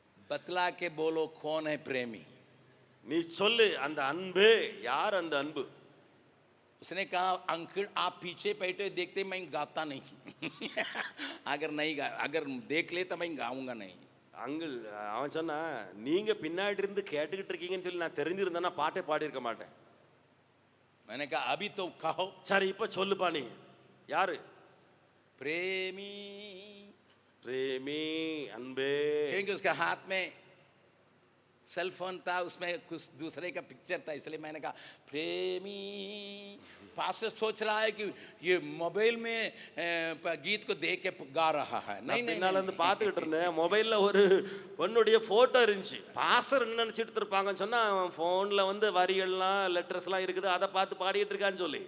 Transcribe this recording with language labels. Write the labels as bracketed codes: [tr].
[hi] बतला के बोलो कौन है प्रेमी? [ta] நீ சொல்லு அந்த அன்பே யார்? அந்த அன்பு. [hi] उसने कहा अंकल आप पीछे बैठे देखते मैं गाता नहीं। अगर देख ले तो मैं गाऊंगा नहीं। [ta] அங்கிள் அவன் சொன்னா நீங்க பின்னாடி இருந்து கேட்டுக்கிட்டு இருக்கீங்கன்னு சொல்லி நான் தெரிஞ்சிருந்தேன்னா பாட்டே பாடி இருக்க மாட்டேன். [hi] मैंने कहा अभी तो कहो। [ta] சரி இப்ப சொல்லுப்பா நீ யாரு? [hi] प्रेमी, [ta] பிரேமி, அன்பே. [hi] क्योंकि उसके हाथ में सेल फोन था, उसमें कुछ दूसरे का पिक्चर था, इसलिए मैंने कहा प्रेमी। पास्टर सोच रहा है कि ये मोबाइल में गीत को देख के गा रहा है। नहीं नहीं, [ta] பின்னால இருந்து பாத்துக்கிட்டு இருந்தேன். மொபைல்ல ஒரு பொண்ணுடைய போட்டோ இருந்துச்சு. பாஸ்டர் என்ன நினைச்சிட்டு இருப்பாங்கன்னு சொன்னா போன்ல வந்து வரிகள்லாம் லெட்டர்ஸ்லாம் இருக்குது, அதை பார்த்து பாடிட்டு இருக்கான்னு சொல்லி